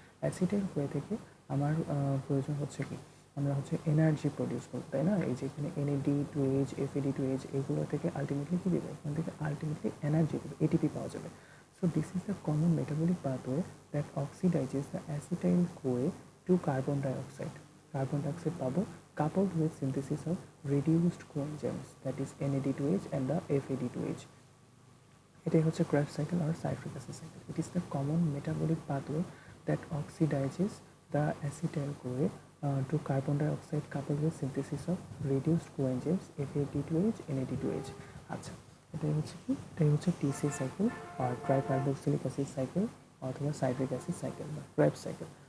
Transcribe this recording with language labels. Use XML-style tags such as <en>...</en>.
<bn>Acetyl CoA থেকে আমার প্রয়োজন হচ্ছে কি? আমরা হচ্ছে এনার্জি প্রডিউস করবো, তাই না? এই যে এখানে NAD2H, FAD2H, এগুলো থেকে আলটিমেটলি কী দেবে? এখান থেকে আলটিমেটলি এনার্জি দেবে, এটিপি পাওয়া যাবে।</bn> <en>So this is the common metabolic pathway that oxidises the acetyl CoA to carbon dioxide.</en> <bn>Carbon dioxide পাবো</bn> <en>coupled with synthesis of reduced coenzymes, that is NAD2H and the FAD2H.</en> <bn>এটাই হচ্ছে Krebs cycle আর citric acid cycle.</bn> <en>It is the common metabolic pathway that oxidises the acetyl CoA to carbon dioxide coupled with synthesis of reduced coenzymes FAD2H, NAD2H।</en> <bn>আচ্ছা, এটাই হচ্ছে TC cycle আর ট্রাইকার্বক্সিলিক acid cycle, অথবা citric acid cycle বা Krebs cycle.</bn>